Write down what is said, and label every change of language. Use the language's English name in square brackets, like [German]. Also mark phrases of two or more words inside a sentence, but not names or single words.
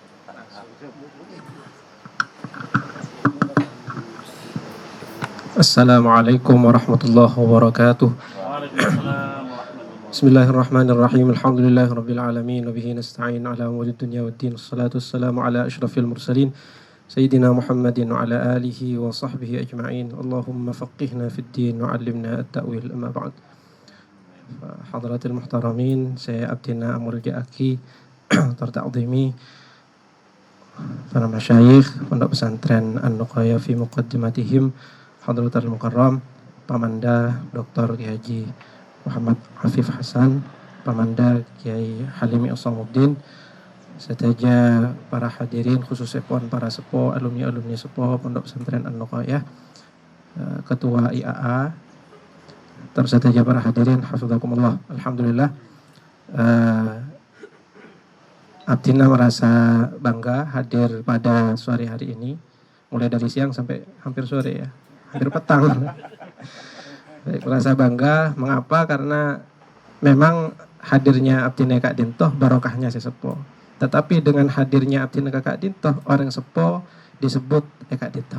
[Arabic] السلام عليكم ورحمة الله وبركاته. بسم الله الرحمن الرحيم. الحمد لله رب العالمين وبه نستعين على أمور الدنيا والدين. والصلاة والسلام على أشرف المرسلين سيدنا محمد وعلى آله وصحبه أجمعين. اللهم فقهنا في الدين وعلمنا التأويل. أما بعد. حضرات المحترمين, [Indonesian] saya Abdina Amul Ja'aki terta'zimi, para masyayikh Pondok Pesantren An-Nuqaya [Arabic] في مقدمتهم, حضرة المكرم [Indonesian] Pamanda Dr. Kiai Haji Muhammad Afif Hasan, Pamanda Kiai Halimi Asamuddin, serta para hadirin khususnya para sepuh, alumni sepuh Pondok Pesantren An-Nuqaya, Ketua IAA, serta para hadirin hafizakumullah. Alhamdulillah, Abdina merasa bangga hadir pada sore hari ini, mulai dari siang sampai hampir sore ya, hampir petang. Baik, merasa bangga. Mengapa? Karena memang hadirnya Abdina Kak Dintoh barokahnya sesepuh. Tetapi dengan hadirnya Abdina Kak Dintoh, orang sepuh disebut Kak Dintoh.